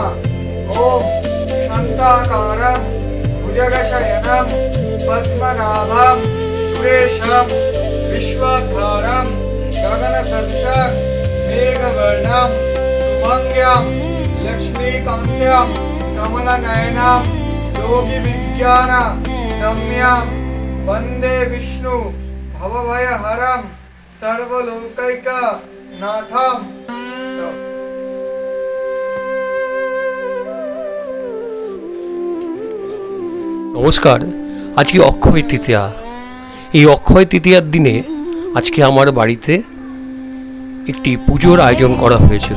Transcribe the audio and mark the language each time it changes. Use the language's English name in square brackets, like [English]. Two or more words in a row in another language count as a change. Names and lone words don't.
[Sanskrit] ओम शांताकारं भुजगशयनं पद्मनाभं सुरेशं विश्वाधारं गगनसदृशं मेघवर्णं शुभंग्यं लक्ष्मीकान्तं कमलनयनं योगिविज्ञान गम्यं वंदे विष्णु भवभयहरं सर्वलोकैकनाथं। [Bangla] নমস্কার। আজকে অক্ষয় তৃতীয়া। এই অক্ষয় তৃতীয়ার দিনে আজকে আমার বাড়িতে একটি পুজোর আয়োজন করা হয়েছিল।